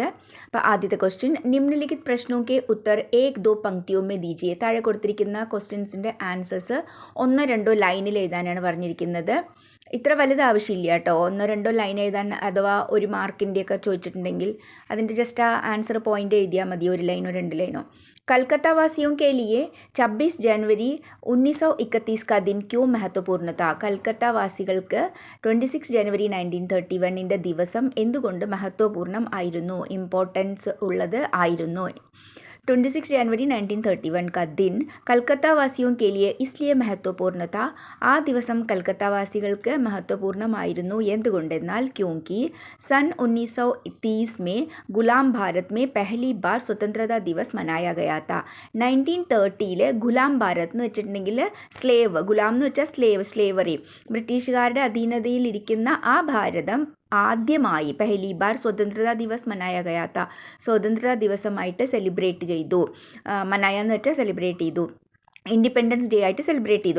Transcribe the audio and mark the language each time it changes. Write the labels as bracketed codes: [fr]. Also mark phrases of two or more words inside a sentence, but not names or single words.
[ml] അപ്പോൾ ആദ്യത്തെ ക്വസ്റ്റ്യൻ, [hi] निम्नलिखित प्रश्नों के उत्तर 1-2 पंक्तियों में दीजिए. [ml] താഴെ കൊടുത്തിരിക്കുന്ന ക്വസ്റ്റ്യൻസിൻ്റെ ആൻസേഴ്സ് 1-2 ലൈനിൽ എഴുതാനാണ് പറഞ്ഞിരിക്കുന്നത്. ഇത്ര വലുത് ആവശ്യമില്ല കേട്ടോ. 1-2 ലൈൻ എഴുതാൻ അഥവാ ഒരു മാർക്കിൻ്റെയൊക്കെ ചോദിച്ചിട്ടുണ്ടെങ്കിൽ അതിൻ്റെ ജസ്റ്റ് ആ [en] answer point [ml] എഴുതിയാൽ മതി, 1 ലൈനോ 2 ലൈനോ. [hi] कलकत्ता वासियों के लिए 26 जनवरी 1931 का दिन क्यों महत्वपूर्ण था? [ml] കൽക്കത്ത വാസികൾക്ക് 26 ജനുവരി 1931 ദിവസം എന്തുകൊണ്ട് മഹത്വപൂർണ്ണം ആയിരുന്നു, ഇമ്പോർട്ടൻസ് ഉള്ളത് ആയിരുന്നു? [hi] 26 जनवरी 1931 का दिन कलकत्ता वासियों के लिए इसलिए महत्वपूर्ण था. [ml] ആ ദിവസം കൽക്കത്ത വാസികൾക്ക് മഹത്വപൂർണ്ണമായിരുന്നു എന്തുകൊണ്ടെന്നാൽ [hi] क्योंकि सन 1930 में गुलाम भारत में पहली बार स्वतंत्रता दिवस मनाया गया था. [ml] 1930 [hi] गुलाम भारत [ml] എന്ന് വെച്ചിട്ടുണ്ടെങ്കിൽ സ്ലേവ്, ഗുലാം എന്ന് വെച്ചാൽ സ്ലേവറി, ബ്രിട്ടീഷുകാരുടെ അധീനതയിലിരിക്കുന്ന ആ ഭാരതം ആദ്യമായി [hi] पहली बार स्वतंत्रता दिवस मनाया गया था, [ml] സ്വതന്ത്രതാ ദിവസമായിട്ട് സെലിബ്രേറ്റ് ചെയ്തു. മനായ എന്ന് വെച്ചാൽ സെലിബ്രേറ്റ് ചെയ്തു, [en] independence day [ml] ആയിട്ട് സെലിബ്രേറ്റ് ചെയ്തു.